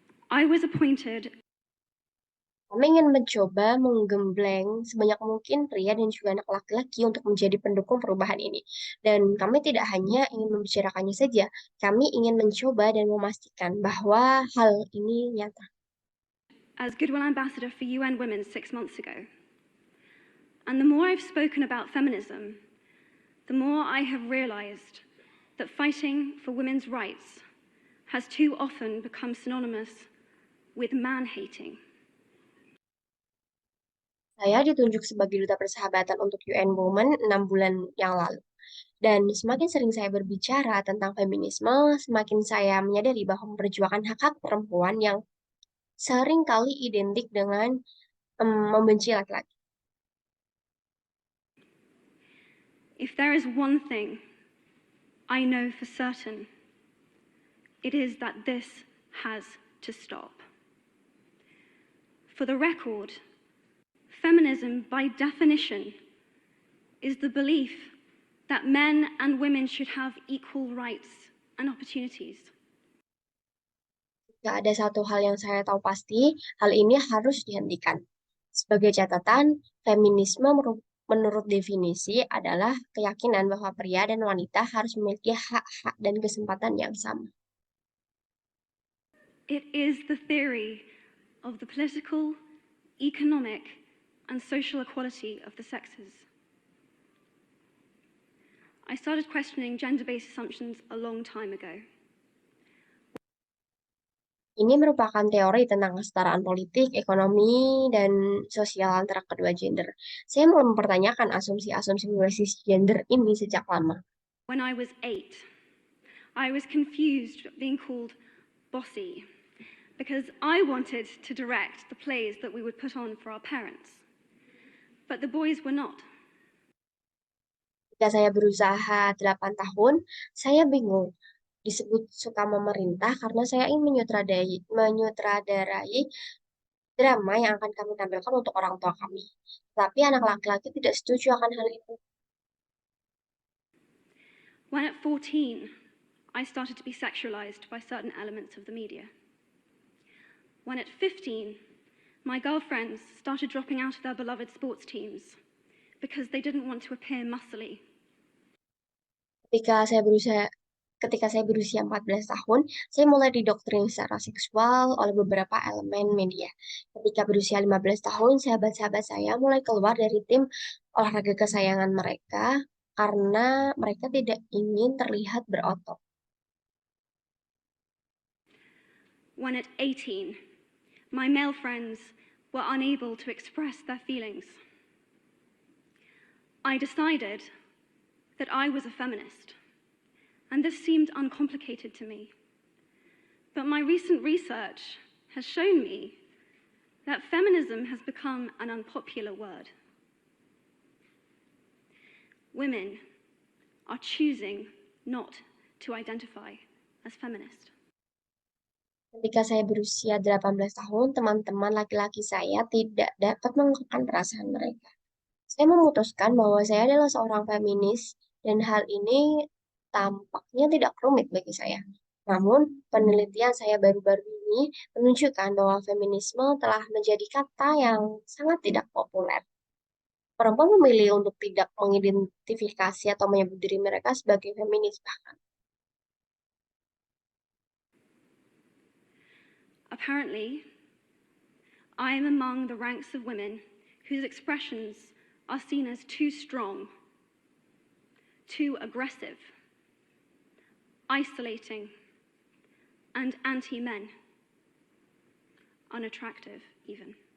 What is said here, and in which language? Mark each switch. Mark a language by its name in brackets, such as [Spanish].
[English] I was appointed. [Indonesian] Kami ingin mencoba menggembleng sebanyak mungkin pria dan juga anak laki-laki untuk menjadi pendukung perubahan ini. Dan kami tidak hanya ingin membicarakannya saja, kami ingin mencoba dan memastikan bahwa hal ini nyata. [English] As Goodwill Ambassador for UN Women 6 months ago. And the more I've spoken about feminism, the more I have realized that fighting for women's rights has too often become synonymous with man-hating. [Indonesian] Saya ditunjuk sebagai Duta Persahabatan untuk UN Women 6 bulan yang lalu. Dan semakin sering saya berbicara tentang feminisme, semakin saya menyadari bahwa memperjuangkan hak-hak perempuan yang sering kali identik dengan membenci laki-laki. [English] If there is one thing I know for certain, it is that this has to stop. For the record, feminism, by definition, is the belief that men and women should have equal rights and opportunities. [Indonesian] Gak ada satu hal yang saya tahu pasti, hal ini harus dihentikan. Sebagai catatan, feminisme menurut definisi adalah keyakinan bahwa pria dan wanita harus memiliki hak-hak dan kesempatan yang sama. [English] It is the theory of the political, economic, and social equality of the sexes. I started questioning gender-based assumptions a long time ago. [Indonesian] Ini merupakan teori tentang kesetaraan politik, ekonomi, dan sosial antara kedua gender. Saya mulai mempertanyakan asumsi-asumsi berbasis gender ini sejak lama. [English] When I was 8, I was confused being called bossy because I wanted to direct the plays that we would put on for our parents. But the boys were not. [Indonesian] Ketika saya berusaha 8 tahun, saya bingung disebut suka memerintah karena saya ingin menyutradarai drama yang akan kami tampilkan untuk orang tua kami. Tapi anak laki-laki tidak setuju akan hal itu. [English] When at 14, I started to be sexualized by certain elements of the media. When at 15, my girlfriends started dropping out of their beloved sports teams because they didn't want to appear muscly. [Indonesian] Ketika saya berusia 14 tahun, saya mulai didoktrin secara seksual oleh beberapa elemen media. Ketika berusia 15 tahun, sahabat-sahabat saya mulai keluar dari tim olahraga kesayangan mereka karena mereka tidak ingin terlihat berotot. [English] When at 18, my male friends were unable to express their feelings. I decided that I was a feminist, and this seemed uncomplicated to me. But my recent research has shown me that feminism has become an unpopular word. Women are choosing not to identify as feminist. [Indonesian] Ketika saya berusia 18 tahun, teman-teman laki-laki saya tidak dapat mengungkapkan perasaan mereka. Saya memutuskan bahwa saya adalah seorang feminis, dan hal ini tampaknya tidak rumit bagi saya. Namun, penelitian saya baru-baru ini menunjukkan bahwa feminisme telah menjadi kata yang sangat tidak populer. Perempuan memilih untuk tidak mengidentifikasi atau menyebut diri mereka sebagai feminis bahkan. [English] Apparently, I am among the ranks of women whose expressions are seen as too strong, too aggressive, isolating, and anti-men, unattractive even.